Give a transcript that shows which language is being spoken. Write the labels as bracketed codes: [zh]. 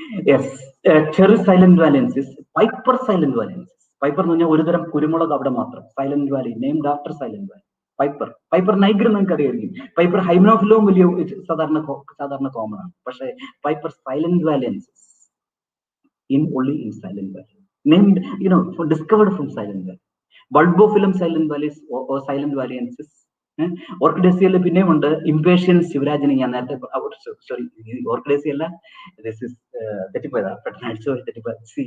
[ml] Yes, ടെറിസ് silent വാലിയൻസിസ്, piper silent വാലിയൻസിസ്. Piper എന്ന് പറഞ്ഞാൽ ഒരുതരം കുരുമുളക് അവിടെ മാത്രം. Silent Valley, [en] Named after Silent Valley. [ml] Piper നൈഗ്ര നിങ്ങൾക്ക് അറിയായിരിക്കും. പൈപ്പർ ഹൈമനോഫിലോം വലിയ സാധാരണ കോമൺ ആണ്. [en] പക്ഷേ piper Silent valliensis only in Silent Valley, named discovered from Silent Valley. Bulbophyllum Silent Valleys or Silent Valliensis. [ml] ഓർക്കിഡേസിയയിൽ പിന്നെയും ഉണ്ട് ഇംപേഷ്യൻസ് ശിവരാജന്. ഞാൻ നേരത്തെ സോറി, ഓർക്കിഡേസിയല്ല, ദിസ് ഇസ് തെറ്റിപ്പോയതാ, പെട്ടെന്ന് അടിച്ചുപോയി തെറ്റിപ്പോയി.